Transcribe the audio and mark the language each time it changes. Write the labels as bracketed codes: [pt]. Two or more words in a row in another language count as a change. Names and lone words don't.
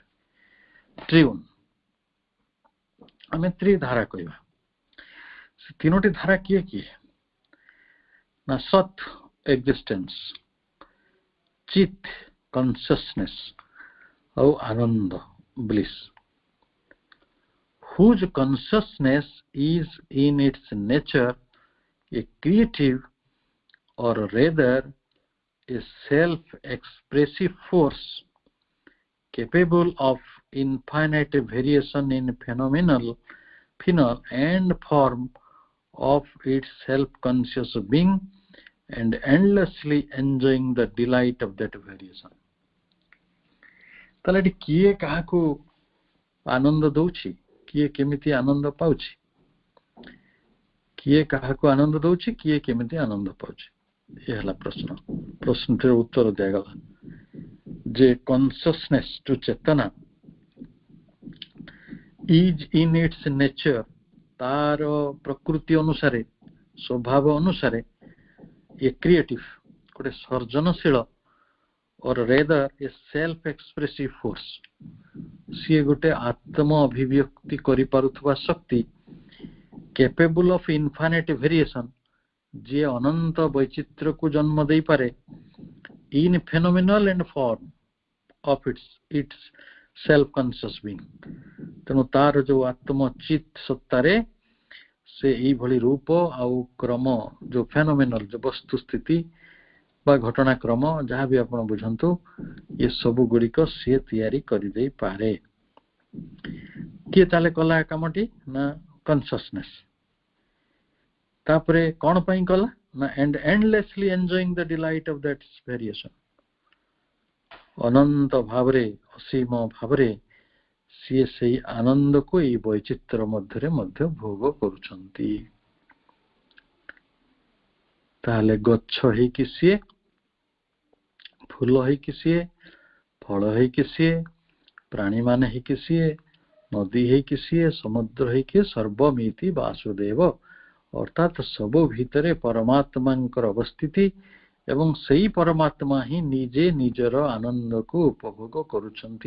[or] ଟ୍ରିଉନ୍ ଆମେ ତ୍ରିଧାରା କହିବା। ସେ ତିନୋଟି ଧାରା କିଏ କିଏ ନା ସତ୍ ଏକ୍ଜିଷ୍ଟେନ୍ସ, ଚିତ୍ କନସିୟସନେସ୍ ଆଉ ଆନନ୍ଦ ବ୍ଲିସ୍, [en] whose consciousness is in its nature a creative or rather a self-expressive force capable of infinite variation in phenomenal and form of its self-conscious being and endlessly enjoying the delight of that variation। [or] ତାହେଲେ କିଏ କାହାକୁ ଆନନ୍ଦ ଦଉଛି, କିଏ କେମିତି ଆନନ୍ଦ ପାଉଛି, କିଏ କାହାକୁ ଆନନ୍ଦ ଦଉଛି, କିଏ କେମିତି ଆନନ୍ଦ ପାଉଛି, ଏ ହେଲା ପ୍ରଶ୍ନ। ପ୍ରଶ୍ନଟିର ଉତ୍ତର ଦିଆଗଲା ଯେ କନସିୟସନେସ୍ ଯୋଉ ଚେତନା [en] is in its nature, [or] ତାର ପ୍ରକୃତି ଅନୁସାରେ ସ୍ୱଭାବ ଅନୁସାରେ ଏ କ୍ରିଏଟିଭ ଗୋଟେ ସର୍ଜନଶୀଳ [en] or rather a self expressive force, [or] ସିଏ ଗୋଟେ ଆତ୍ମ ଅଭିବ୍ୟକ୍ତି କରିପାରୁଥିବା ଶକ୍ତି, [en] capable of infinite variation, [or] ଯିଏ ଅନନ୍ତ ବୈଚିତ୍ର୍ୟକୁ ଜନ୍ମ ଦେଇପାରେ, [en] in phenomenal and form of its self conscious being। [or] ତେଣୁ ତାର ଯୋଉ ଆତ୍ମ ଚିତ୍ ସତ୍ତାରେ ସେ ଏଇଭଳି ରୂପ ଆଉ କ୍ରମ, ଯୋଉ ଫେନୋମିନାଲ ଯୋଉ ବସ୍ତୁ ସ୍ଥିତି ବା ଘଟଣାକ୍ରମ ଯାହା ବି ଆପଣ ବୁଝନ୍ତୁ, ଏ ସବୁ ଗୁଡିକ ସିଏ ତିଆରି କରିଦେଇପାରେ। କିଏ ତାହେଲେ କଲା କାମଟି ନା କନସିୟସନେସ୍। ତାପରେ କଣ ପାଇଁ କଲା ନା [en] and endlessly enjoying the delight of that variation, [or] ଅନନ୍ତ ଭାବରେ ଅସୀମ ଭାବରେ ସିଏ ସେଇ ଆନନ୍ଦକୁ ଏଇ ବୈଚିତ୍ର୍ୟ ମଧ୍ୟରେ ମଧ୍ୟ ଭୋଗ କରୁଛନ୍ତି। ତାହେଲେ ଗଛ ହେଇକି ସିଏ, ଫୁଲ ହେଇକି ସିଏ, ଫଳ ହେଇକି ସିଏ, ପ୍ରାଣୀମାନେ ହେଇକି ସିଏ, ନଦୀ ହେଇକି ସିଏ, ସମୁଦ୍ର ହେଇକି ସର୍ବମିତି ବାସୁଦେବ, ଅର୍ଥାତ୍ ସବୁ ଭିତରେ ପରମାତ୍ମାଙ୍କର ଅବସ୍ଥିତି ଏବଂ ସେଇ ପରମାତ୍ମା ହିଁ ନିଜେ ନିଜର ଆନନ୍ଦକୁ ଉପଭୋଗ କରୁଛନ୍ତି।